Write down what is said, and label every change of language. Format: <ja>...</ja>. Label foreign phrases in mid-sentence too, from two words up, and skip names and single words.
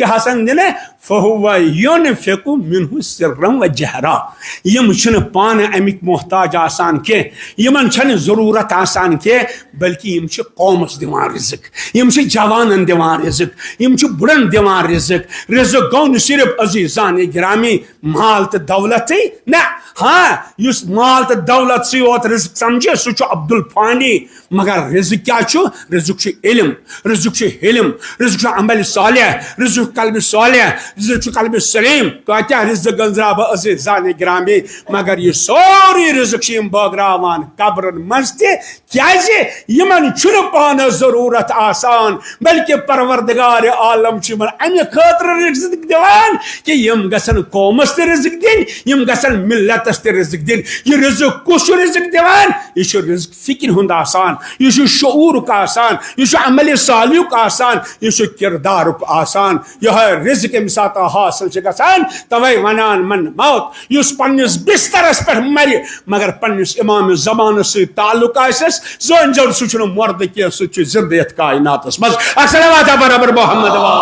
<ks>حسن دنے</ks> <ar>فہو ینفق منہ سرا و جہرا،</ar> <ks>یم چھن پانے امیک محتاج آسان کے، یمن چھن ضرورت آسان کے، بلکہ یم چھ قومس دیوان رزق، یم چھ جوانن دیوان رزق، یم چھ بڑن دیوان رزق، رزق گو نہ صرف عزیزان گرامی مال تو دولت نہ، ہاں اس مال تو دولت سی یوت رزق سمجھے سہ چھ عبد الفانی، مگر رزق کیا چھ؟ رزق چھ علم، رزق چھ علم، رزق چھ عمل صالح، رزق قلب صالح، رزق چھ قلب سلیم، تو کیا رزق گنزرا با عزیزان گرامی، مگر یہ سوری رزق چھ باگراوان قبرن مز تہ کیازِ یمن چھن پانہ ضرورت آسان، بلکہ پروردگار عالم چھ یمن امہ خاطر رزق دیوان کہ یم گژھن قومس تہ رزق دن، یم گژھن ملتس تہ رزق دن، یہ رزق کس رزق دیوان، یہ رزق فکر ہند آسان، یہ شعور کا آسان، یہ عمل صالح کا آسان، یہ کردار آسان، یہ رزق امہ سات حاصل گژھان، توے ونان من موت اس پنس بسترس پہ مر مگر پنس امام زمان سی تعلق آسس زون جو سہ مرد کی سہ زندہ یتھ کائناتس مز الصلوات برابر محمد</ks>